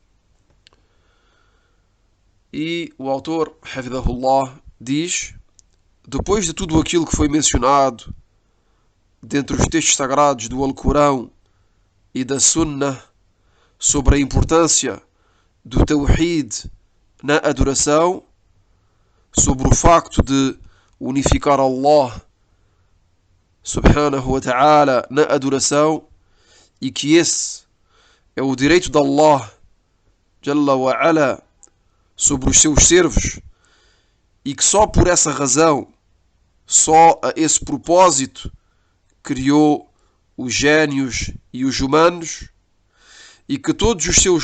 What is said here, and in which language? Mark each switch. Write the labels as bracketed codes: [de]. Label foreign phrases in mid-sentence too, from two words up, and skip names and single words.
[pt] E o autor, Hafidhahullah, diz: depois de tudo aquilo que foi mencionado dentre os textos sagrados do Alcorão e da Sunnah sobre a importância do Tawhid na adoração, sobre o facto de unificar [ar] الله سبحانه وتعالى [pt] na adoração, e que esse é o direito de [ar] الله جل وعلا [pt] sobre os seus servos, e que só por essa razão, só a esse propósito, criou os génios e os humanos, e que todos os seus